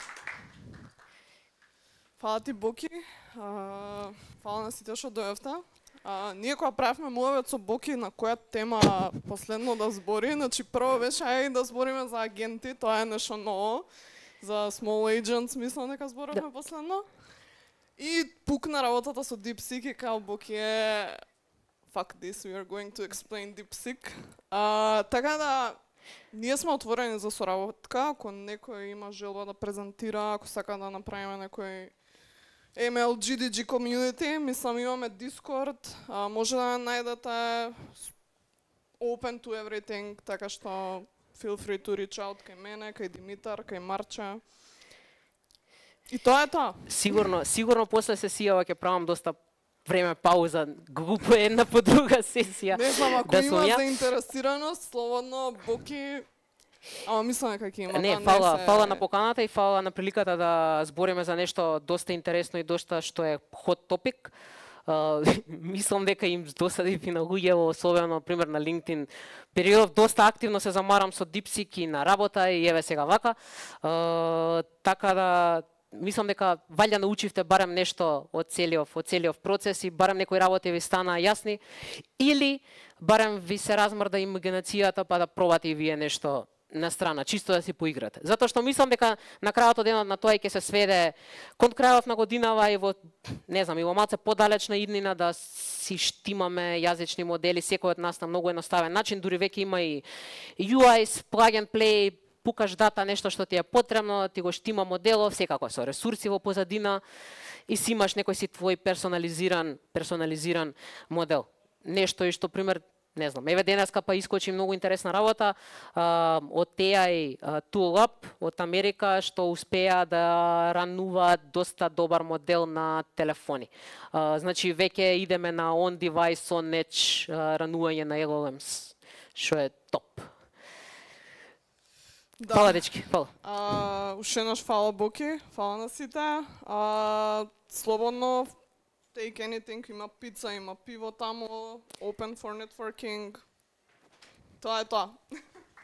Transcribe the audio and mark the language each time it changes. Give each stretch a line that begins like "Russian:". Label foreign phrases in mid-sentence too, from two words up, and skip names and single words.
Macedonian: Фала ти, Боки. Фала на сите што дојавте. Ние кога правевме муавет со Боки на која тема последно да збори, значи прво беше ај да збориме за агенти, тоа е нешто ново. За
English: small agents,
Macedonian: мислам дека зборавме последно. И пукна работата со DeepSeek и као Боки е
English: fuck this, we are going to explain DeepSeek.
Macedonian: Така да, ние сме отворени за соработка, ако некој има желба да презентира, ако сака да направиме некој
English: ML GDG community,
Macedonian: мислам имаме Discord, може да најдете
English: open to everything,
Macedonian: така што
English: feel free to reach out
Macedonian: кај мене, кај Димитар, кај Марча. И тоа е тоа. Сигурно после сесијава ќе правам доста време пауза, глупо е една по друга сесија. Не знам, ако има заинтересираност, слободно, Боки. Ама мислам дека ќе има. Не, фала на поканата и фала на приликата да збориме за нешто доста интересно и доста што е
English: hot topic.
Macedonian: Мислам дека им досади на луѓето, особено например на LinkedIn. Периодов доста активно се замарам со DeepSeek и на работа и еве сега вака. Така да мислам дека валја научивте барем нешто од целиот процес и барем некои работи ви станаа јасни или барем ви се размрда имагинацијата па да пробате и вие нешто на страна, чисто да си поиграте. Затоа што мислам дека на крајот од денот на тоа ќе се сведе кон крајот на годинава и во не знам, и во малце подалечна иднина да си штимаме јазични модели секој од нас на многу едноставен начин, дури веќе има и UIs,
English: plug and play,
Macedonian: пукаш дата нешто што ти е потребно, ти го штима моделов, секако со ресурси во позадина и си имаш некој си твој персонализиран модел. Нешто и што пример не знам, еве денеска па искочи многу интересна работа од AI Tool-Up од Америка што успеа да рануваат доста добар модел на телефони. Значи веќе идеме на
English: on device, on edge
Macedonian: ранување на LLMs, што е топ. Да. Фала дечки, фала. Уште еднаш фала Боки, фала на сите.
English: Слободно take anything,
Macedonian: има пица, има пиво таму,
English: open for networking.
Macedonian: Тоа е тоа.